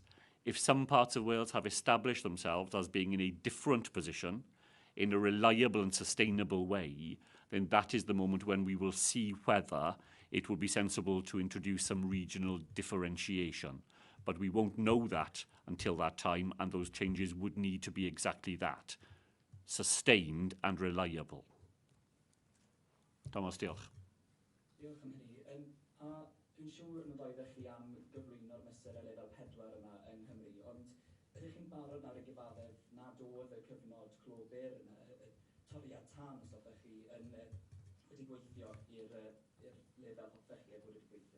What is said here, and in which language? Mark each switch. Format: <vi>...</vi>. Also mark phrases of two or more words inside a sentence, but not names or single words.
<en>If some parts of Wales have established themselves as being in a different position, in a reliable and sustainable way, then that is the moment when we will see whether it would be sensible to introduce some regional differentiation. But we won't know that until that time, and those changes would need to be exactly that, sustained and reliable.</en> <cy>Thomas, diolch. Diolch am hynny. Dwi'n siŵr nad oeddech chi am gyflwyno'r mesurau lefel 4 yma yng Nghymru, ond ydych chi'n barod nawr i gyfaddef nad oedd y cyfnod clwbr yna, y toriad tân os oeddech chi wedi gweithio i'r lefel hoffech chi bod wedi gweithio?</cy>